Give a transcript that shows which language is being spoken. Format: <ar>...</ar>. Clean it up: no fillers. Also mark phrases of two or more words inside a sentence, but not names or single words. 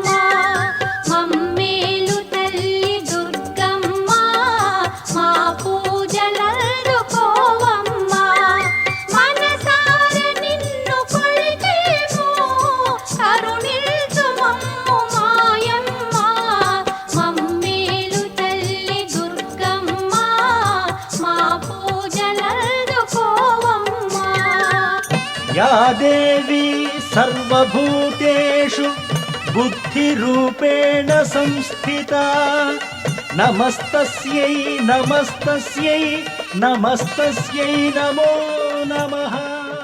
<te>మమ్మేలు తల్లి దుర్గమ్మ మా పూజలందుకోవమ్మ మనసార నిన్ను కొలిచేమో కరుణించుమమ్ము మాయమ్మ మమ్మేలు తల్లి దుర్గమ్మ మా పూజలందుకోవమ్మ</te> <sa>या देवी सर्वभूतेषु बुद्धिरूपेण संस्थिता नमस्तस्यै नमस्तस्यै नमस्तस्यै नमो नमः।</sa>